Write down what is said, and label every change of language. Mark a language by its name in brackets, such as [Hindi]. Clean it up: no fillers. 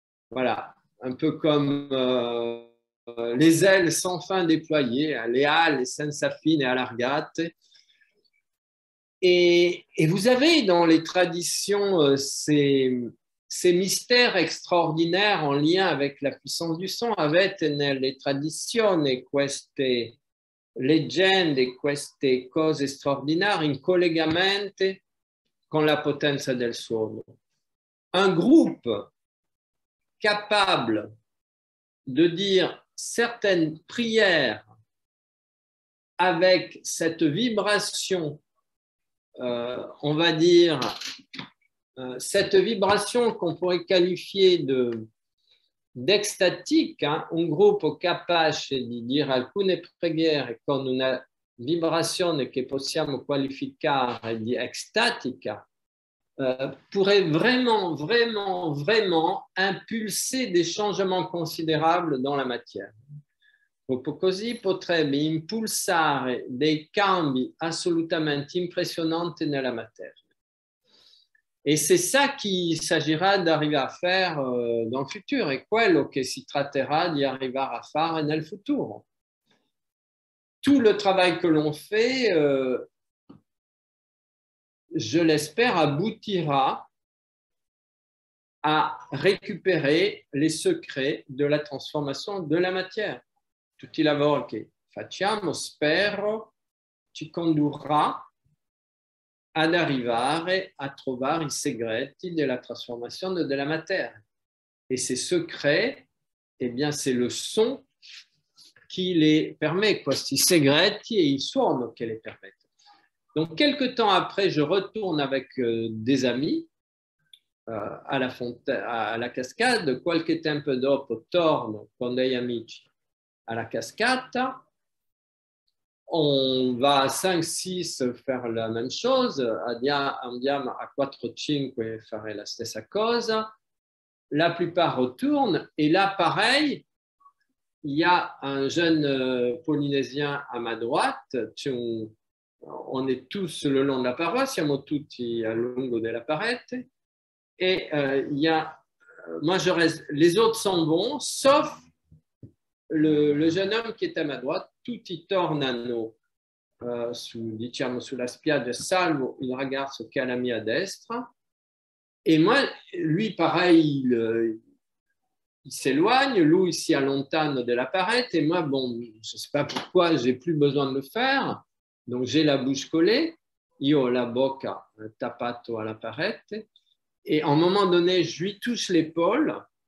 [French] Voilà, un peu comme les ailes sans fin déployées, [Italian] le ali senza fine allargate. [French] Et vous avez dans les traditions ces mystères extraordinaires en lien avec la puissance du son. [Italian] Avete nelle tradizioni queste leggende, queste cose straordinarie in collegamento con la potenza del suono. [French] Un groupe capable de dire certaines prières avec cette vibration, on va dire, cette vibration qu'on pourrait qualifier d'extatique, hein, [Italian] un gruppo capace di dire alcune preghiere con una vibrazione che possiamo qualificare di extatica, [French] pourrait vraiment, vraiment, vraiment impulser des changements considérables dans la matière. [Italian] Così potrebbe impulsare dei cambi assolutamente impressionanti nella materia. [French] Et c'est ça qu'il s'agira d'arriver à faire dans le futur, [Italian] e quello che si tratterà di arrivare a fare nel futuro. [French] Tout le travail que l'on fait, je l'espère, aboutira à récupérer les secrets de la transformation de la matière. [Italian] Tutti i lavori che facciamo, spero, ci condurrà ad arrivare a trovare i segreti della trasformazione della materia. [French] Et ces secrets, eh bien, c'est le son qui les permet, [Italian] questi segreti e il suono che [French] les permettent. Donc, quelques temps après, je retourne avec des amis à la cascade. [Italian] Qualche tempo dopo torno con degli amici alla cascata. [French] On va à 5-6 faire la même chose, [Italian] andiamo a 4-5 fare la stessa cosa. [French] La plupart retournent et là, pareil, il y a un jeune Polynésien à ma droite. On est tous le long de la paroi, [Italian] siamo tutti a lungo della parete. [French] Et il y a, moi je reste, les autres sont bons, sauf le jeune homme qui est à ma droite. [Italian] Tutti tornano diciamo sulla spiaggia, salvo il ragazzo che è alla mia destra. [French] Et moi, lui, pareil, il s'éloigne, [Italian] lui si allontane [French] de la parete, et moi, bon, je ne sais pas pourquoi, je n'ai plus besoin de le faire, donc j'ai la bouche collée, [Italian] io la bocca tappato alla parete, [French] et à un moment donné, je lui touche l'épaule,